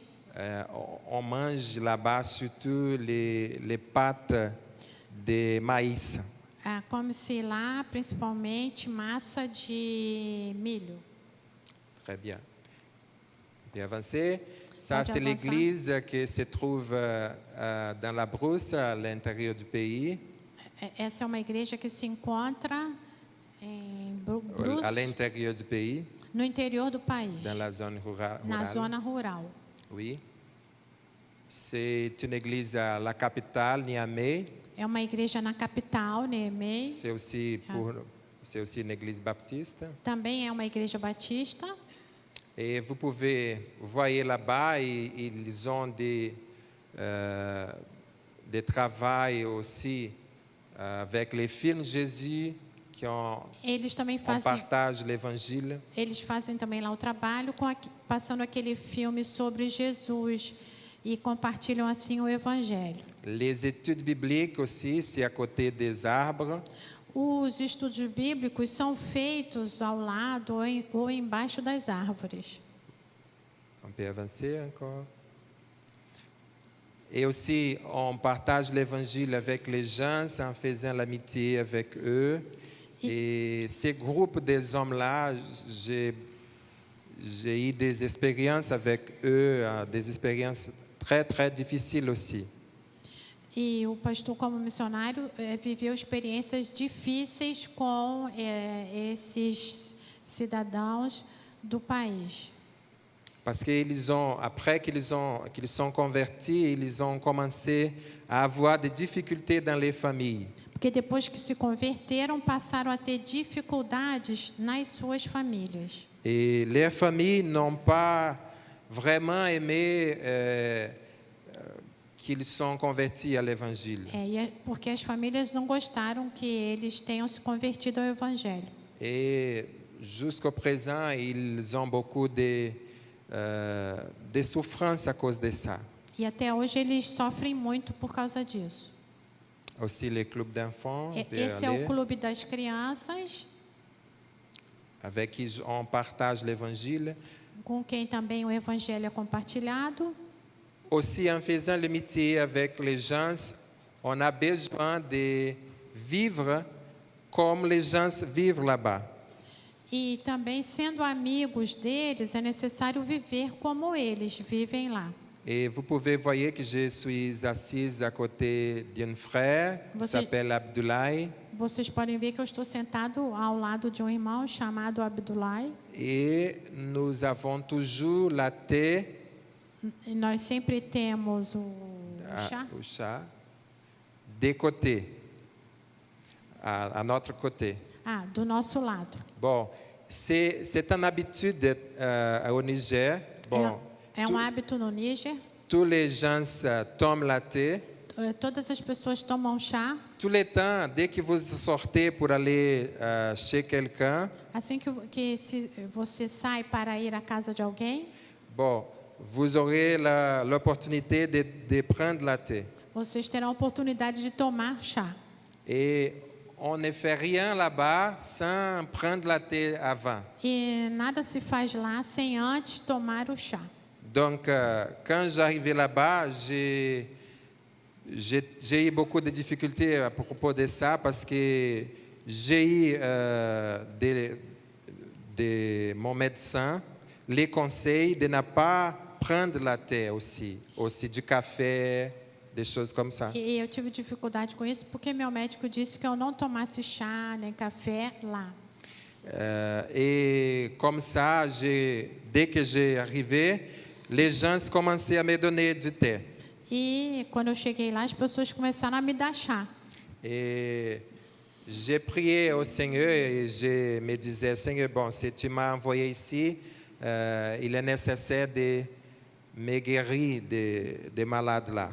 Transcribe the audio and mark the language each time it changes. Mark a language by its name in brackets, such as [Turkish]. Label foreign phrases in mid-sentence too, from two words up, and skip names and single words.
[French] On mange là-bas surtout les pâtes de maïs. [Portuguese] Come-se lá principalmente massa de milho. [French] Très bien. Bien avancé. Ça, [Portuguese] Pode [French] c'est [Portuguese] avançar. [French] l'église qui se trouve dans la brousse à l'intérieur du pays, [Portuguese] Essa é uma igreja que se encontra em Brus, [French] à l'intérieur du pays, [Portuguese] no interior do país, [French] dans la zone rurale. [Portuguese] na zona rural. [French] Oui. C'est une église à la capitale, Niamey. [Portuguese] É uma igreja na capital, Niamey. [French] C'est aussi une église baptiste. [Portuguese] Também é uma igreja batista. [French] Et vous voyez là-bas, ils ont des travail aussi avec les films Jésus qui [Portuguese] Eles também [French] on [Portuguese] fazem, [French] partage l'évangile. [Portuguese] eles fazem também lá o trabalho passando aquele filme sobre Jesus e compartilham assim o evangelho. [French] Les études bibliques aussi, c'est à côté des arbres. [Portuguese] Os estudos bíblicos são feitos ao lado ou embaixo das árvores. [French] On peut avancer encore. Et aussi, on partage l'évangile avec les gens en faisant l'amitié avec eux. Et ces groupes des hommes-là, j'ai eu des expériences avec eux, des expériences très, très difficiles aussi. [Portuguese] E o pastor, como missionário, viveu experiências difíceis com esses cidadãos do país. [French] Parce qu'ils après qu'ils sont convertis, ils ont commencé à avoir des difficultés dans les familles. [Portuguese] Porque depois que se converteram, passaram a ter dificuldades nas suas famílias. [French] Et les familles n'ont pas vraiment aimé qu'ils sont convertis à l'évangile. [Portuguese] Porque as famílias não gostaram que eles tenham se convertido ao evangelho. [French] Et jusqu'au présent, ils ont beaucoup de souffrances à cause de ça. [Portuguese] E até hoje eles sofrem muito por causa disso. [French] Aussi les clubs d'enfants, [Portuguese] Esse é o clube das crianças, [French] avec qui on partage l'évangile. [Portuguese] com quem também o evangelho é compartilhado. [French] Aussi, en faisant l'amitié avec les gens, on a besoin de vivre comme les gens vivent là-bas. [Portuguese] E também, sendo amigos deles, é necessário viver como eles vivem lá. [French] Et vous pouvez voir que je suis assise à côté d'un frère qui s'appelle Abdoulaye. [Portuguese] Vocês podem ver que eu estou sentado ao lado de um irmão chamado Abdoulaye. [French] Et nous avons toujours la thé. [Portuguese] E nós sempre temos o chá [French] de côté, à notre côté. [Portuguese] do nosso lado. [French] Bon, c'est une habitude au Niger. [Portuguese] Bon, é hábito no Níger. [French] Tous les gens tomment la thé. [Portuguese] Todas as pessoas tomam chá. [French] Tout le temps, dès que vous sortez pour aller chez quelqu'un. [Portuguese] Assim que você sai para ir à casa de alguém. [French] Bon, vous aurez l'opportunité de prendre la thé. [Portuguese] Vocês terão a oportunidade de tomar chá. [French] Et on ne fait rien là-bas sans prendre la thé avant. [Portuguese] E nada se faz lá sem antes tomar o chá. [French] Donc, quand j'arrivais là-bas, j'ai eu beaucoup de difficultés à propos de ça parce que j'ai eu de mon médecin les conseils de ne pas prendre la thé aussi du café, des choses comme ça. [Portuguese] E eu tive dificuldade com isso porque meu médico disse que eu não tomasse chá nem café lá. [French] Et comme ça, dès que j'ai arrivé, les gens commençaient à me donner du thé. [Portuguese] E quando eu cheguei lá, as pessoas começaram a me dar chá. [French] Et j'ai prié au Seigneur et je me disais, Seigneur, bon, si tu m'as envoyé ici, il est nécessaire de me guérir des malades là.